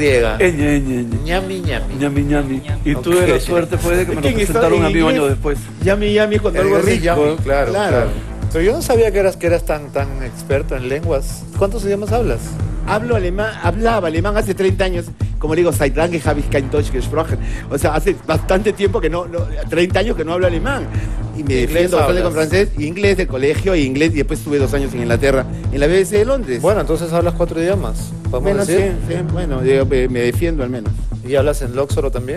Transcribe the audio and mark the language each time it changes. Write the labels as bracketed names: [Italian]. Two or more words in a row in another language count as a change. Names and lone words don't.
[Spanish] ñe. Ñami, ñami. Ñami. Y tuve Ok. la suerte, pues, de que me lo Es que en presentaron a mí un inglés- año después. Yami, yami, cuando En algo inglés es rico. yami, claro. Pero yo no sabía que eras tan experto en lenguas. ¿Cuántos idiomas hablas? Hablaba alemán hace 30 años, como le digo, [German] seit lange habe ich kein Deutsch gesprochen. [Spanish] O sea, hace bastante tiempo que no 30 años que no hablo alemán. Y me ¿Inglés defiendo bastante con hablas? francés, inglés del colegio y inglés, y después estuve 2 años en Inglaterra, en la BBC de Londres. Bueno, entonces hablas 4 idiomas. ¿Podemos bueno, sí, decir? bueno, yo me defiendo al menos. ¿Y hablas en Lóxoro también?